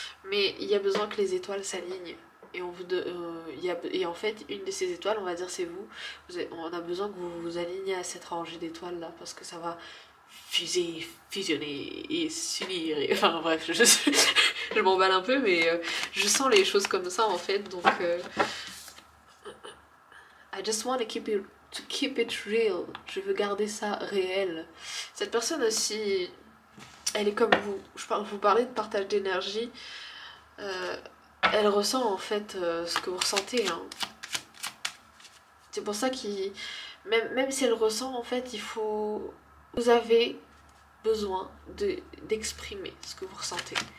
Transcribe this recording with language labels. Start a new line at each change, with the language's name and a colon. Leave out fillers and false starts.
French: Mais il y a besoin que les étoiles s'alignent. Et, et en fait, une de ces étoiles, on va dire c'est vous. On a besoin que vous vous aligniez à cette rangée d'étoiles là, parce que ça va fusionner et s'unir. Enfin bref, je m'emballe un peu, mais je sens les choses comme ça en fait.
English: Donc, I just want to keep it real.
French: Je veux garder ça réel. Cette personne aussi, elle est comme vous. Vous parlez de partage d'énergie. Elle ressent en fait ce que vous ressentez. Hein. C'est pour ça qu'il... Même si elle ressent, en fait, il faut... Vous avez besoin d'exprimer ce que vous ressentez.